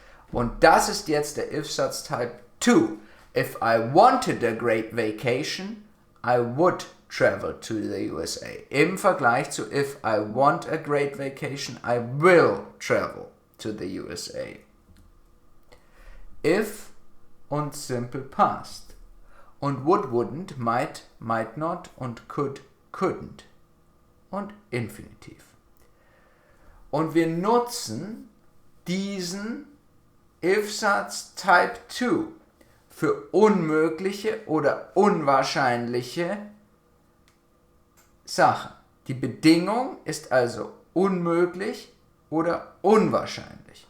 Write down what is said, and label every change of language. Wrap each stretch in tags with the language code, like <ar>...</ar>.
<de>Und das ist jetzt der If-Satz Type 2.</de> <en>If I wanted a great vacation, I would travel to the USA.</en> <de>Im Vergleich zu</de> <en>if I want a great vacation, I will travel to the USA.</en> <de>If und Simple Past. Und would, wouldn't, might, might not und could, couldn't. Und Infinitiv. Und wir nutzen diesen If-Satz Type 2 für unmögliche oder unwahrscheinliche Sachen. Die Bedingung ist also unmöglich oder unwahrscheinlich.</de>